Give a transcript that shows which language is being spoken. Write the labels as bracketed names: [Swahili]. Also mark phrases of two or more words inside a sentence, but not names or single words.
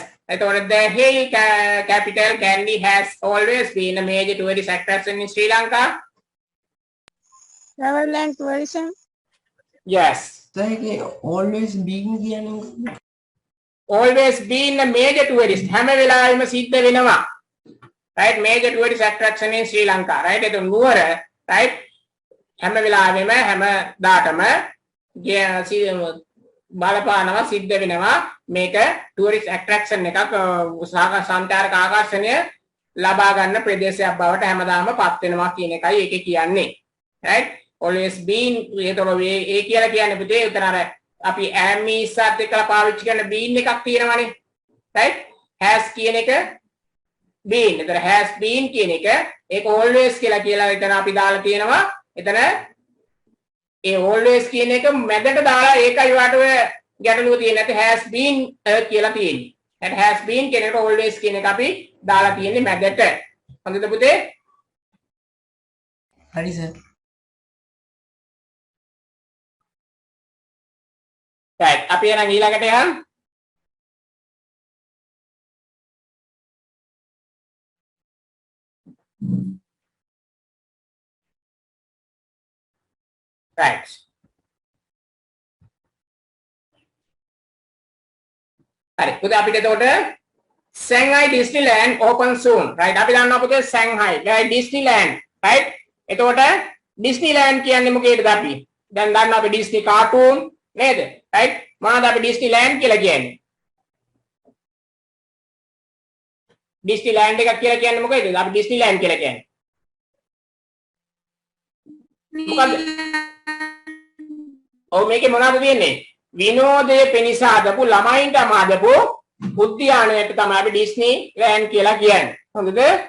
[English] I thought the hill capital Kandy has always been a major tourist attraction in Sri Lanka. Travel and tourism. Yes. So always being කියන්නේ Always been a major tourist. [Sinhala] හැම වෙලාවෙම සිද්ධ වෙනවා. [English] Right? Major tourist attraction in Sri Lanka. Right? [Sinhala] ඒක නුවර. Right? හැම වෙලාවෙම හැම දාටම බලපානවා සිද්ධ වෙනවා මේක [English] tourist attraction [Sinhala] එකක් සංචාරක ආකර්ෂණය ලබා ගන්න ප්‍රදේශයක් බවට හැමදාම පත් වෙනවා කියන එකයි ඒකේ කියන්නේ [English] right always been [Sinhala] ඒතකොට ඒ කියලා කියන්නේ පුතේ උතන අර අපි [English] am is [Sinhala] සත් එක්කලා පාවිච්චි කරන been එකක් තියෙනවානේ [English] right has [Sinhala] කියන එක been එතන [English] has been [Sinhala] කියන එක ඒක always කියලා එතන අපි දාලා තියෙනවා එතන ඒ always කියන එක මැදට දාලා ඒකයි වාට ඔය ගැටලුව තියෙන්නේ නැත්නම් [English] has been [Sinhala] කියලා තියෙන්නේ. [English] that has been [Sinhala] කියන එකට always කියන එක අපි දාලා තියෙන්නේ මැදට. හොඳද පුතේ? හරි සර්. right අපි එහෙනම් ඊළඟට යන්න. right හරි පුතේ අපිට එතකොට Shanghai Disneyland open [English] soon right [Sinhala] අපි දන්නවා පුතේ Shanghai Disneyland right එතකොට Disneyland කියන්නේ මොකේද අපි දැන් දන්නවා අපි Disney cartoon නේද right මොනවද අපි Disneyland කියලා කියන්නේ Disneyland එක කියලා කියන්නේ මොකේද අපි Disneyland කියලා කියන්නේ මොකද්ද ඔව් මේකේ මොනවද තියෙන්නේ විනෝදයේ පිණිස හදපු ළමයින්ටම හදපු උද්‍යානයට තමයි අපි ඩිස්නි ලෑන්ඩ් කියලා කියන්නේ. හොඳද?